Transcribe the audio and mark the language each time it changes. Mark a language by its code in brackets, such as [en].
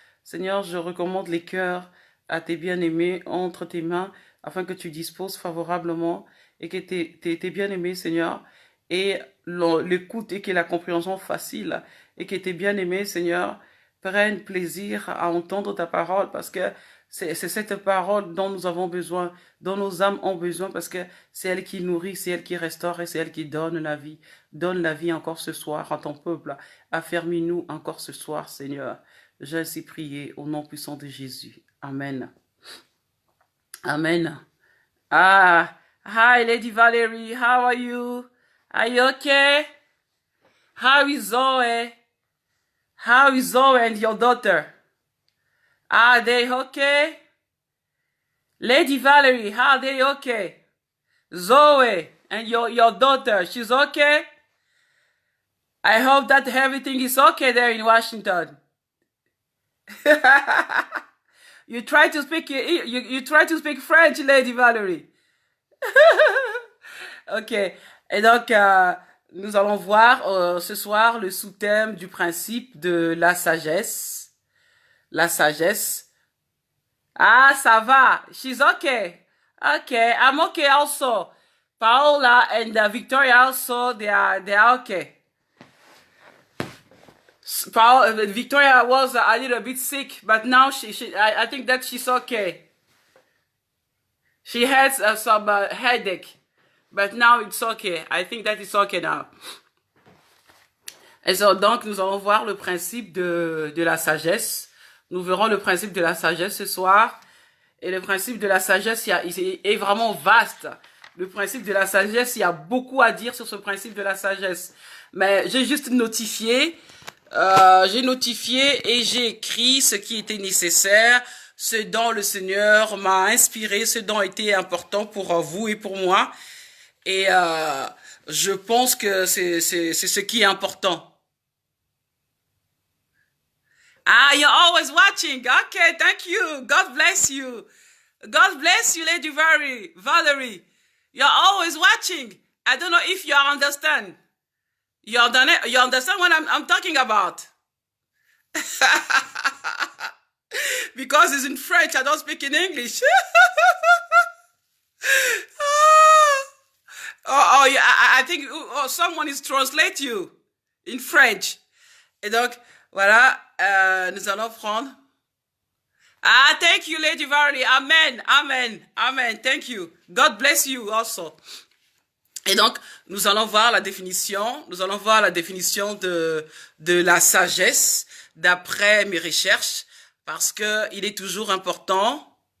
[fr] Seigneur, je recommande les cœurs à tes bien-aimés entre tes mains, afin que tu disposes favorablement et que tes bien-aimés, Seigneur, et l'écoute et que la compréhension facile et que tes bien-aimés, Seigneur, prennent plaisir à entendre ta parole parce que c'est cette parole dont nous avons besoin, dont nos âmes ont besoin parce que c'est elle qui nourrit, c'est elle qui restaure et c'est elle qui donne la vie. Donne la vie encore ce soir à ton peuple. Affermis-nous encore ce soir, Seigneur. J'ai ainsi prié au nom puissant de Jésus. Amen. Amen. [en] Hi Lady Valerie, how are you? Are you okay? How is Zoe? How is Zoe and your daughter? Are they okay? Lady Valerie, are they okay? Zoe and your daughter, she's okay? I hope that everything is okay there in Washington. You try to speak you try to speak French, Lady Valerie. Ok. [fr] Et donc, nous allons voir ce soir le sous-thème du principe de la sagesse. La sagesse. Ah, ça va. [en] She's okay. Okay, I'm okay also. Paola and Victoria also, they are okay. Victoria was a little bit sick, but now I think that she's okay. She has some headache, but now it's okay. I think that it's okay now. [fr] Et donc, nous allons voir le principe de la sagesse. Nous verrons le principe de la sagesse ce soir. Et le principe de la sagesse est vraiment vaste. Le principe de la sagesse, il y a beaucoup à dire sur ce principe de la sagesse. Mais j'ai juste notifié, et j'ai écrit ce qui était nécessaire, ce dont le Seigneur m'a inspiré, ce dont était important pour vous et pour moi. Et je pense que c'est ce qui est important. [en] Ah, you're always watching. Okay, thank you. God bless you. God bless you, Lady Valerie. You're always watching. I don't know if you understand. You understand what I'm talking about? Because it's in French, I don't speak in English. Yeah, I think someone is translate you in French. [fr] Et donc, voilà, nous allons prendre. [en] Ah, thank you, Lady Valerie. Amen, amen, amen. Thank you. God bless you also. [fr] Et donc, nous allons voir la définition. Nous allons voir la définition de la sagesse d'après mes recherches, parce que il est toujours important.